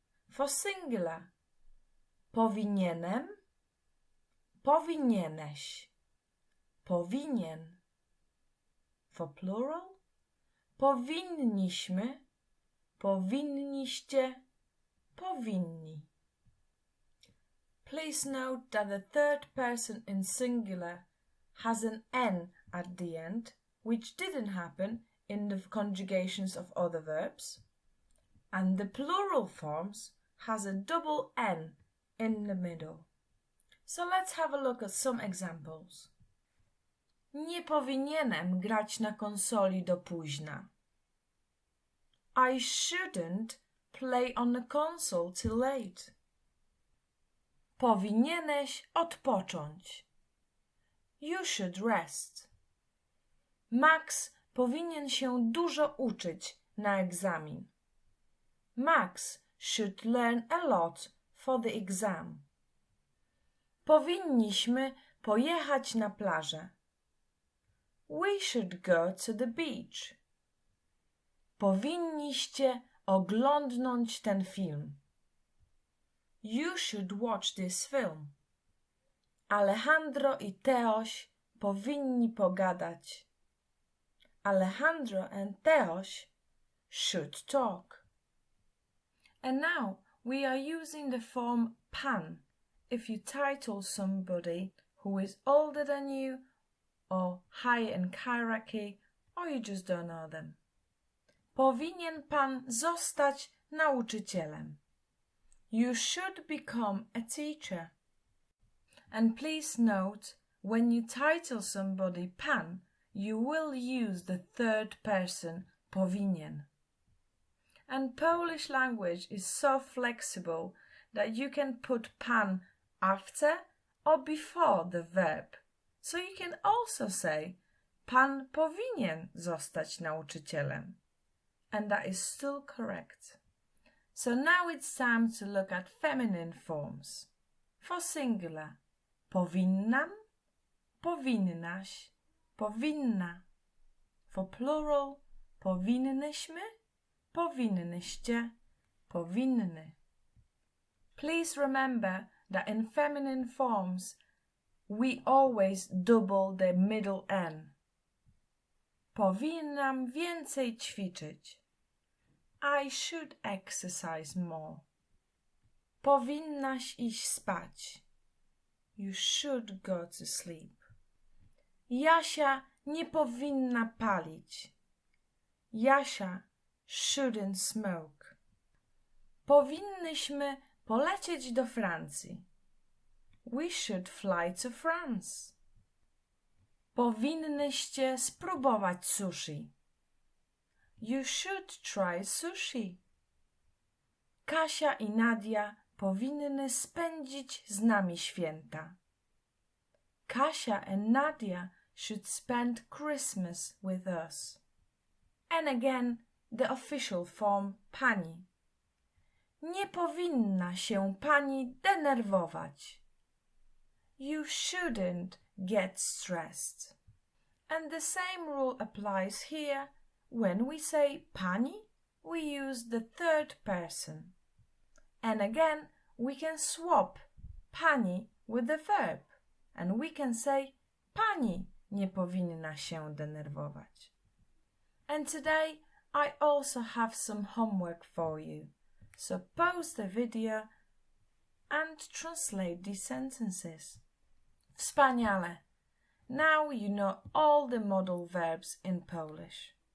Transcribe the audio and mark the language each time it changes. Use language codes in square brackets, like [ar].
[en] For singular, [pl] powinienem, powinieneś, powinien. [en] For plural, [pl] powinniśmy, powinniście, powinni. [en] Please note that the third person in singular has an N at the end, which didn't happen in the conjugations of other verbs, and the plural forms has a double N in the middle. So let's have a look at some examples. [pl] Nie powinienem grać na konsoli do późna. [en] I shouldn't play on the console till late. [pl] Powinieneś odpocząć. [en] You should rest. [pl] Max powinien się dużo uczyć na egzamin. [en] Max should learn a lot for the exam. [pl] Powinniśmy pojechać na plażę. [en] We should go to the beach. [pl] Powinniście oglądnąć ten film. [en] You should watch this film. [pl] Alejandro i Teoś powinni pogadać. [en] Alejandro and Teoś should talk. And now we are using the form pan if you title somebody who is older than you or higher in hierarchy, or you just don't know them. [pl] Powinien pan zostać nauczycielem. [en] You should become a teacher. And please note, when you title somebody pan, you will use the third person powinien. And Polish language is so flexible that you can put pan after or before the verb. So you can also say, [pl] pan powinien zostać nauczycielem. [en] And that is still correct. So now it's time to look at feminine forms. For singular, [pl] powinnam, powinnaś, powinna. [en] For plural, [pl] powinnyśmy, powinnyście, powinny. [en] Please remember that in feminine forms, we always double the middle N. [pl] Powinnam więcej ćwiczyć. [en] I should exercise more. [pl] Powinnaś iść spać. [en] You should go to sleep. [pl] Jasia nie powinna palić. [en] Jasia shouldn't smoke. [pl] Powinnyśmy polecieć do Francji. [en] We should fly to France. [pl] Powinnyście spróbować sushi. [en] You should try sushi. [pl] Kasia i Nadia powinny spędzić z nami święta. [en] Kasia and Nadia should spend Christmas with us. And again, the official form pani. [pl] Nie powinna się pani denerwować. [en] You shouldn't get stressed. And the same rule applies here when we say pani, we use the third person. And again, we can swap pani with the verb. And we can say [pl] pani nie powinna się denerwować. [en] And today, I also have some homework for you. So pause the video and translate these sentences. [pl] Wspaniale! [en] Now you know all the modal verbs in Polish.